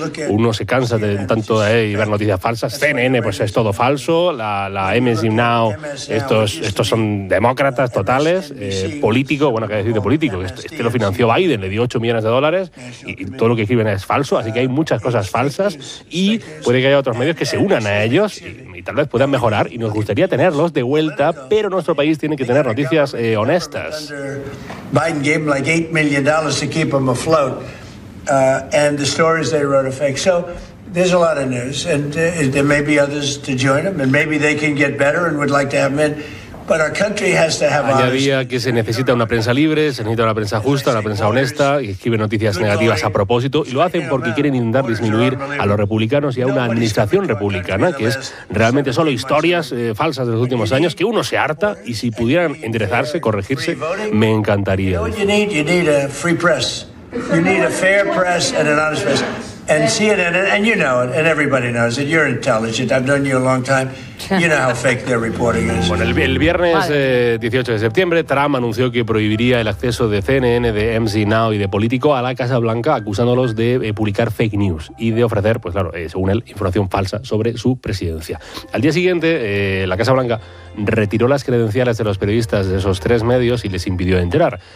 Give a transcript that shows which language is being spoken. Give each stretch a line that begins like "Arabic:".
Spanish: Uno se cansa de tanto y ver noticias falsas. CNN, pues es todo falso, la MSNBC Now, estos son demócratas totales, Político, bueno, ¿qué decir de Político? Este lo financió Biden, le dio $8 millones y todo lo que escriben es falso, así que hay muchas cosas falsas y puede que haya otros medios que se unan a ellos y tal vez puedan mejorar y nos gustaría tenerlos de vuelta, pero nuestro país tiene que tener noticias honestas.
English: Biden gave him like $8 million to keep him afloat and the stories they wrote are fake, so there's a lot of news, and there may be others to join them, and maybe they can get better and would like to have them in. But our country has to have honesty.
Spanish: Añadía que se necesita una prensa libre, se necesita una prensa justa, una prensa honesta, que escribe noticias negativas a propósito, y lo hacen porque quieren intentar disminuir a los republicanos y a una administración republicana, que es realmente solo historias falsas de los últimos años, que uno se harta, y si pudieran enderezarse, corregirse, me encantaría.
English: You know what you need a free press. You need a fair press and an honest press. And CNN, and you know it, and everybody knows it, you're intelligent, I've known you a long time, you know how fake their reporting is.
Spanish: Bueno, el viernes 18 de septiembre, Trump anunció que prohibiría el acceso de CNN, de MSNBC Now y de Político a la Casa Blanca, acusándolos de publicar fake news y de ofrecer, pues claro, según él, información falsa sobre su presidencia. Al día siguiente, la Casa Blanca retiró las credenciales de los periodistas de esos tres medios y les impidió entrar.